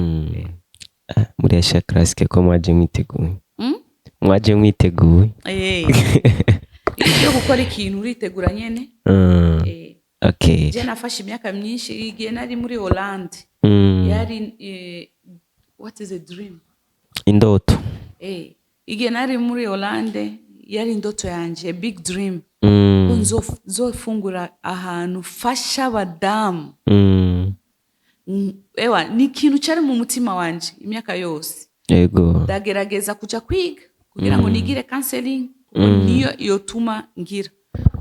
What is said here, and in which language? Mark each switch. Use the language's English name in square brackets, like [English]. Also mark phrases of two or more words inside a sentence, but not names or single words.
[Rundi] Muri Aisha Classic ko mwaje mwiteguye? Mwaje mwiteguye? Iyo gukora ikintu uritegura nyene. Okay. Je nafashe imyaka myinshi igihe nari muri Holland. [English] Yari what is a dream? [Rundi] Indoto. Igihe nari muri Holland yari indoto yanje, [English] a big dream. [Rundi] Nzofungura ahantu fasha abadamu. Ewa ni ikintu cyari mu mutima wanje imyaka yose. Yego. Ndagerageza kuja kwiga kugira ngo nigire counseling niyo yotuma ngira.